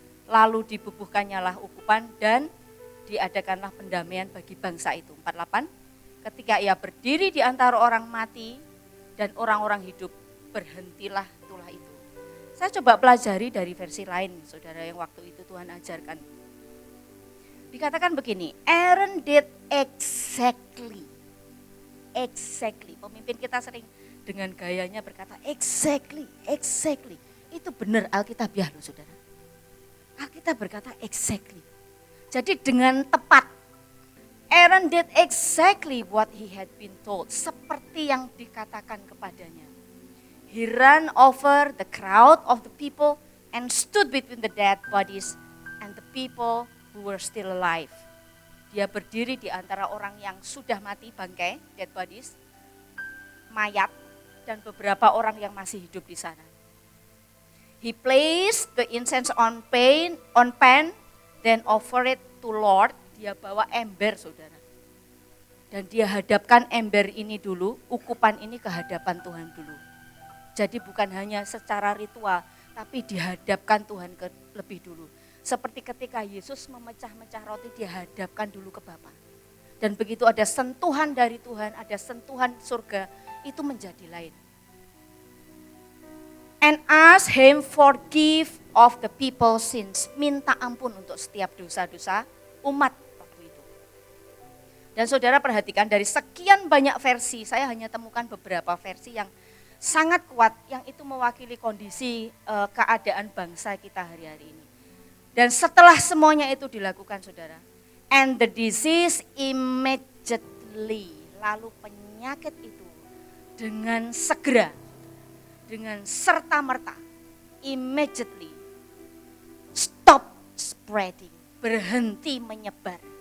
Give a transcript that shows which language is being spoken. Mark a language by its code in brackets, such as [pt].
[id] Lalu dibubuhkannya lah ukupan dan diadakanlah pendamaian bagi bangsa itu. 48. Ketika ia berdiri di antara orang mati dan orang-orang hidup, berhentilah tulah itu. Saya coba pelajari dari versi lain, saudara, yang waktu itu Tuhan ajarkan. Dikatakan begini, [en] Aaron did exactly. [id] Pemimpin kita sering dengan gayanya berkata exactly. Itu benar Alkitabiah loh saudara. Alkitab berkata exactly. Jadi dengan tepat. [en] Aaron did exactly what he had been told. [id] Seperti yang dikatakan kepadanya. [en] He ran over the crowd of the people and stood between the dead bodies and the people who were still alive. [id] Dia berdiri di antara orang yang sudah mati, bangkai, [en] dead bodies, [id] mayat, dan beberapa orang yang masih hidup di sana. [en] He placed the incense on pan, then offered it to Lord. [id] Dia bawa ember saudara. Dan dia hadapkan ember ini dulu, ukupan ini ke hadapan Tuhan dulu. Jadi bukan hanya secara ritual, tapi dihadapkan Tuhan lebih dulu. Seperti ketika Yesus memecah-mecah roti, dia hadapkan dulu ke Bapa. Dan begitu ada sentuhan dari Tuhan, ada sentuhan surga, itu menjadi lain. [en] And ask him forgive of the people sins. [id] Minta ampun untuk setiap dosa-dosa umat waktu itu. Dan saudara perhatikan dari sekian banyak versi, saya hanya temukan beberapa versi yang sangat kuat, yang itu mewakili kondisi keadaan bangsa kita hari-hari ini. Dan setelah semuanya itu dilakukan saudara, [en] and the disease immediately, [id] lalu penyakit itu dengan segera, dengan serta-merta, [en] immediately, stop spreading, [id] berhenti menyebar.